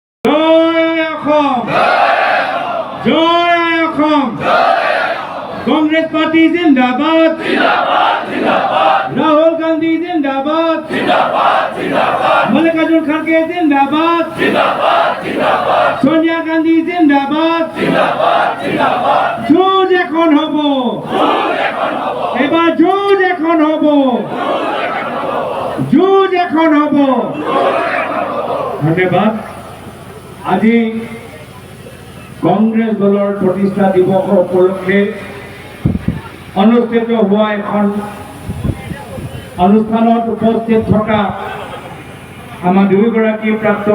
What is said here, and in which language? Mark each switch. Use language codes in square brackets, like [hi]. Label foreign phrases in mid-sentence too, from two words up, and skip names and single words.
[as] জয় অসম, জয় অসম, কংগ্রেস পার্টি জিন্দাবাদ, রাহুল গান্ধী জিন্দাবাদ, মল্লিকার্জুন খাড়গে জিন্দাবাদ, সোনিয়া গান্ধী জিন্দাবাদ। জোর এখন হব, এবার জোর এখন হব, জোর এখন হব। ধন্যবাদ। আজি কংগ্ৰেছ দলৰ প্ৰতিষ্ঠা দিৱস উপলক্ষে অনুষ্ঠিত হোৱা এখন অনুষ্ঠানত উপস্থিত থকা আমাৰ দুয়োগৰাকী প্ৰাক্তন